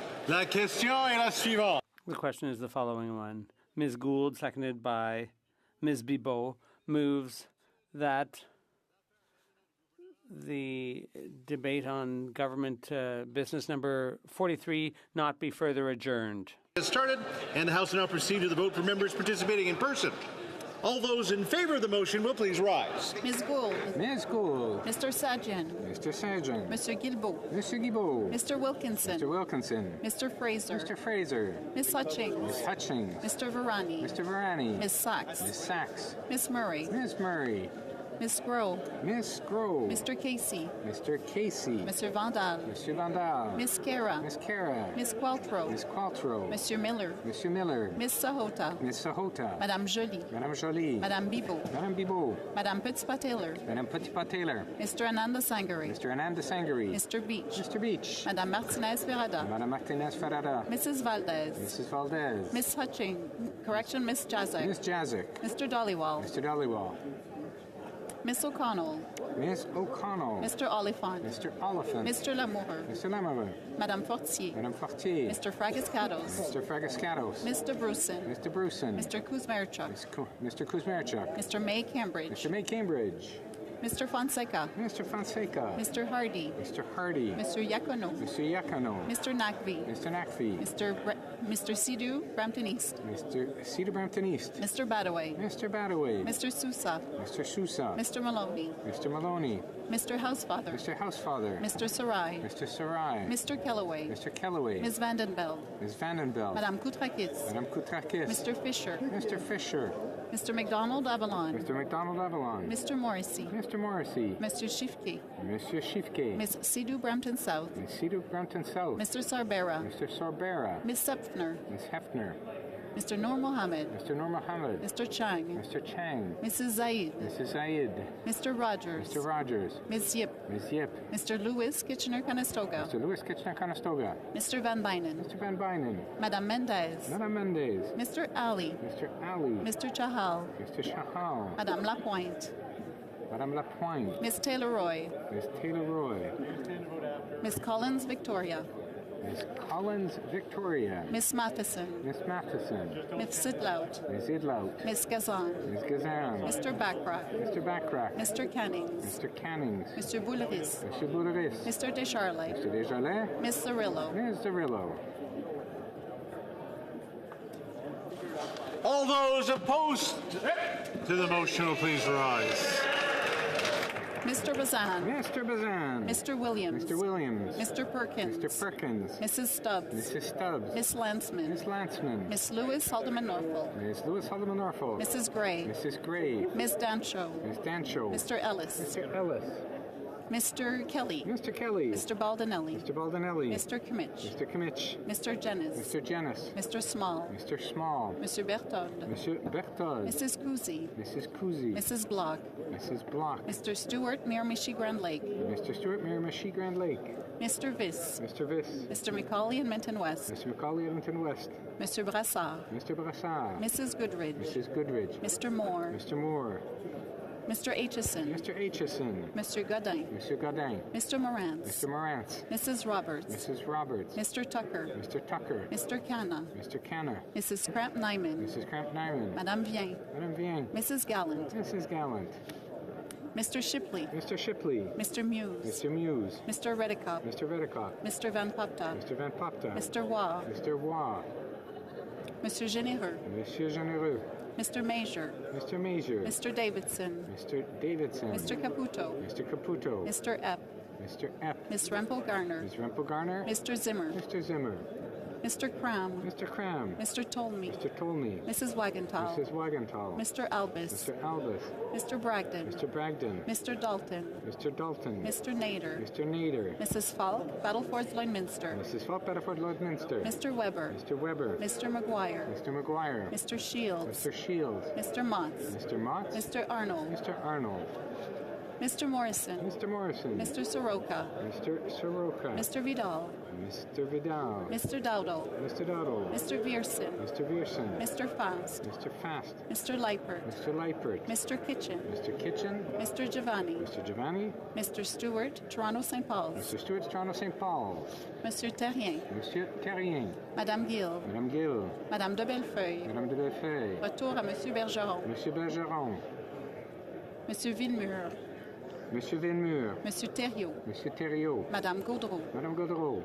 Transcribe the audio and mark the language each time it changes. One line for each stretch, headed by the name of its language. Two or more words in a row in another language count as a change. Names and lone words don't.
French: La question est la suivante.
English: The question is the following one. Ms. Gould, seconded by Ms. Bibeau, moves that the debate on government business number 43 not be further adjourned. Get started, and the House will now proceed to the vote for members participating in person. All those in favor of the motion will please rise. Ms. Gould. Ms. Gould. Mr. Sajjan. Mr. Sajjan. Mr. Guilbeault. Mr. Guilbeault. Mr. Wilkinson. Mr. Wilkinson. Mr. Fraser. Mr. Fraser. Ms. Hutchings. Ms. Hutchings. Mr. Varani. Mr. Varani. Ms. Sachs. Ms. Sachs. Ms. Murray. Ms. Murray. Ms. Groh. Ms. Groh. Mr. Casey. Mr. Casey. Mr. Vandal. Mr. Vandal. Ms. Kara. Ms. Kara. Ms. Qualtrough. Ms. Qualtrough. Monsieur Miller. Monsieur Miller. Ms. Sahota. Ms. Sahota. Madame Joly. Madame Joly. Madame Bibeau. Madame Bibeau. Madame Petitpas-Taylor. Madame Petitpas-Taylor. Mr. Ananda Sangari. Mr. Ananda Sangari. Mr. Beach. Mr. Beach. Madame Martinez-Ferrada. Madame Martinez-Ferrada. Mrs. Valdez. Mrs. Valdez. Ms. Hutchings. Correction, Ms. Jazek. Ms. Jazek. Mr. Dollywall. Mr. Dollywall. Miss O'Connell. Miss O'Connell. Mr. Oliphant. Mr. Oliphant. Mr. Lamour. Mr. Lamour. Madame Fortier. Madame Fortier. Mr. Fragascatos. Mr. Fragascatos. Mr. Bruson. Mr. Bruson. Mr. Kuzmarchuk. Mr. Kuzmarchuk. Mr. May Cambridge. Mr. May Cambridge. Mr. Fonseca. Mr. Fonseca. Mr. Hardy. Mr. Hardy. Mr. Yacono. Mr. Yacono. Mr. Nakvi. Mr. Nakvi. Mr. Sidhu, Brampton East. Mr. Cedar Brampton East. Mr. Badaway. Mr. Badaway. Mr. Sousa. Mr. Sousa. Mr. Maloney. Mr. Maloney. Mr. Housefather. Mr. Housefather. Mr. Sarai. Mr. Sarai. Mr. Kellaway. Mr. Kellaway. Ms. Vandenbeld. Ms. Vandenbeld. Madame Koutrakis. Madame Koutrakis. Mr. Fisher. Mr. Fisher. Mr. McDonald Avalon. Mr. McDonald Avalon. Mr. Morrissey. Mr. Morrissey. Mr. Shifke. Mr. Shifke. Ms. Sidhu Brampton South. Ms. Sidhu Brampton South. Mr. Sarbera. Mr. Sorbera. Ms. Sepfner. Ms. Hefner. Mr. Noor Mohammed. Mr. Noor Mohammed. Mr. Chang. Mr. Chang. Mrs. Zaid. Mrs. Zaid. Mr. Rogers. Mr. Rogers. Ms. Yip. Ms. Yip. Mr. Lewis Kitchener-Conestoga. Mr. Lewis Kitchener-Conestoga. Mr. Van Bynen. Mr. Van Bynen. Madame Mendez. Madame Mendez. Mr. Ali. Mr. Ali. Mr. Chahal. Mr. Chahal. Madame Lapointe. Madame Lapointe. Ms. Taylor-Roy. Ms. Taylor-Roy. Ms. Collins Victoria. Ms. Collins Victoria. Ms. Matheson. Ms. Matheson. Ms. Sidlout. Ms. Idlout. Ms. Gazan. Ms. Gazan. Mr. Backrack. Mr. Backrack. Mr. Cannings. Mr. Cannings. Mr. Bouleris. Mr. Bouleris. Mr. Descharlet. Mr. Desjardins. Ms. Cirillo. Ms. Cirillo. All those opposed to the motion will please rise. Mr. Bazan. Mr. Bazan. Mr. Williams. Mr. Williams. Mr. Perkins. Mr. Perkins. Mrs. Stubbs. Mrs. Stubbs. Miss Landsman. Miss Landsman. Miss Lewis Haldeman Norfolk. Miss Lewis Haldeman Norfolk. Mrs. Gray. Mrs. Gray. Ms. Dancho. Miss Dancho. Mr. Ellis. Mr. Ellis. Mr. Kelly. Mr. Kelly. Mr. Baldinelli. Mr. Baldinelli. Mr. Kimmich. Mr. Kimmich. Mr. Jennis. Mr. Jennis. Mr. Small. Mr. Small. Mr. Berthold. Mr. Berthold. Mrs. Kuzi. Mrs. Kuzi. Mrs. Block. Mrs. Block. Mr. Stewart, Miramichi Grand Lake. Mr. Stewart, Miramichi Grand Lake. Mr. Viss. Mr. Viss. Mr. McCauley and Minton West. Mr. McCauley, Edmonton West. Mr. Brassard. Mr. Brassard. Mrs. Goodridge. Mrs. Goodridge. Mr. Moore. Mr. Moore. Mr. Aitchison. Mr. Aitchison. Mr. Godin. Mr. Godin. Mr. Morantz. Mr. Morantz. Mrs. Roberts. Mrs. Roberts. Mr. Tucker. Mr. Tucker. Mr. Canna. Mr. Canna. Mrs. Cramp Nyman. Mrs. Cramp Nyman. Madame Vien. Madame Vien. Mrs. Gallant. Mrs. Gallant. Mr. Shipley. Mr. Shipley. Mr. Muse. Mr. Muse. Mr. Redicott. Mr. Redicott. Mr. Van Popta. Mr. Van Popta. Mr. Waugh. Mr. Waugh. Mr. Généreux. Monsieur Généreux. Mr. Major. Mr. Major. Mr. Davidson. Mr. Davidson. Mr. Caputo. Mr. Caputo. Mr. Epp. Mr. Epp. Miss Rempel Garner. Ms. Rempel Garner. Mr. Zimmer. Mr. Zimmer. Mr. Cram. Mr. Cram. Mr. Tolmie. Mr. Tolmie. Mrs. Wagenthal. Mrs. Wagenthal. Mr. Albus. Mr. Albus. Mr. Bragdon. Mr. Bragdon. Mr. Dalton. Mr. Dalton. Mr. Nader. Mr. Nader. Mrs. Falk, Battleford Lloydminster. Mrs. Falk, Battleford Lloydminster. Mr. Weber. Mr. Weber. Mr. McGuire. Mr. McGuire. Mr. Shields. Mr. Shields. Mr. Motts. Mr. Motts. Mr. Arnold. Mr. Arnold. Mr. Morrison. Mr. Morrison. Mr. Soroka. Mr. Soroka. Mr. Vidal. Mr. Vidal. Mr. Dowdle. Mr. Dowdle. Mr. Vierson. Mr. Vierson. Mr. Fast. Mr. Fast. Mr. Leipert. Mr. Leipert. Mr. Kitchen. Mr. Kitchen. Ms. Mr. Giovanni. Mr. Giovanni. Mr. Stewart, Toronto St. Paul's. Mr. Stewart, Toronto St. Paul's. Monsieur Terrien. Monsieur Terrien. Madame Gill. Madame Gill. Madame de Bellefeuille. Madame de Bellefeuille.
French: Retour à Monsieur Bergeron. Monsieur Bergeron. Monsieur Villemur. Monsieur Villemur. Monsieur Thériault. Monsieur Thériault. Madame Gaudreau. Madame Gaudreau.